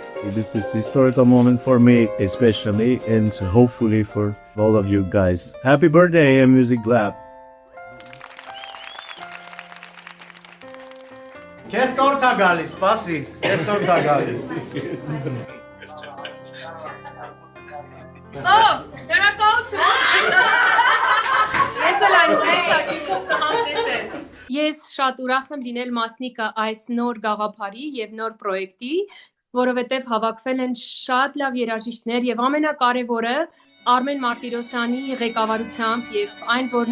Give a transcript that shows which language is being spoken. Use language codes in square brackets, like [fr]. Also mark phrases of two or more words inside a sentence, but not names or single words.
[en] This is historical moment for me, especially, and hopefully for all of you guys. Happy birthday, AM Music Lab. [hy] Քեզ տորթ գալիս, սպասի. Քեզ տորթ գալիս. Oh, Ես շատ ուրախ եմ լինել մասնիկը այս նոր գաղափարի եւ նոր պրոյեկտի, որովհետեւ հավաքվել են շատ լավ երաժիշտներ եւ ամենակարևորը Արմեն Մարտիրոսյանի ղեկավարությամբ եւ այն, որ